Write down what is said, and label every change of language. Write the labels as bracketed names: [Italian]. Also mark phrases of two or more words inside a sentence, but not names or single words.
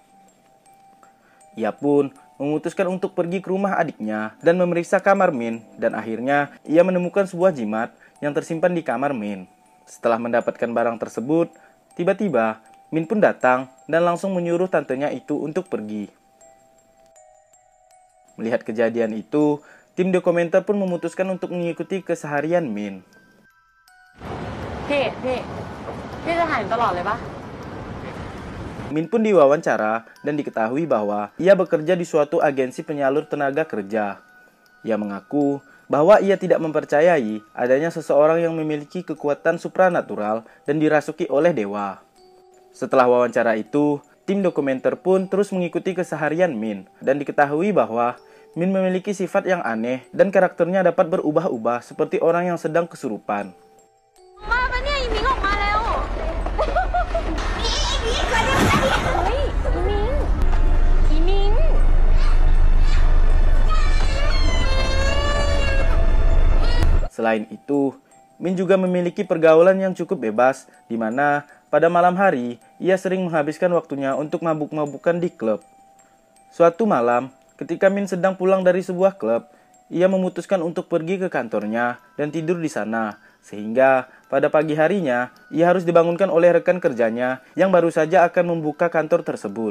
[Indonesian] Ia pun memutuskan untuk pergi ke rumah adiknya dan memeriksa kamar Min, dan akhirnya ia menemukan sebuah jimat yang tersimpan di kamar Min. Setelah mendapatkan barang tersebut, tiba-tiba Min pun datang dan langsung menyuruh tantenya itu untuk pergi. Melihat kejadian itu, tim dokumenter pun memutuskan untuk mengikuti keseharian Min. [Thai] พี่จะถ่ายตลอดเลยปะ [Indonesian] Min pun diwawancara dan diketahui bahwa ia bekerja di suatu agensi penyalur tenaga kerja. Ia mengaku bahwa ia tidak mempercayai adanya seseorang yang memiliki kekuatan supranatural dan dirasuki oleh dewa. Setelah wawancara itu, tim dokumenter pun terus mengikuti keseharian Min dan diketahui bahwa Min memiliki sifat yang aneh dan karakternya dapat berubah-ubah seperti orang yang sedang kesurupan. [Thai] มาปะเนี่ยอีมิงออกมาแล้วเฮ้ยอีมิง [Indonesian] Selain itu, Min juga memiliki pergaulan yang cukup bebas, di mana pada malam hari ia sering menghabiskan waktunya untuk mabuk-mabukan di klub. Suatu malam, ketika Min sedang pulang dari sebuah klub, ia memutuskan untuk pergi ke kantornya dan tidur di sana, sehingga pada pagi harinya ia harus dibangunkan oleh rekan kerjanya yang baru saja akan membuka kantor tersebut.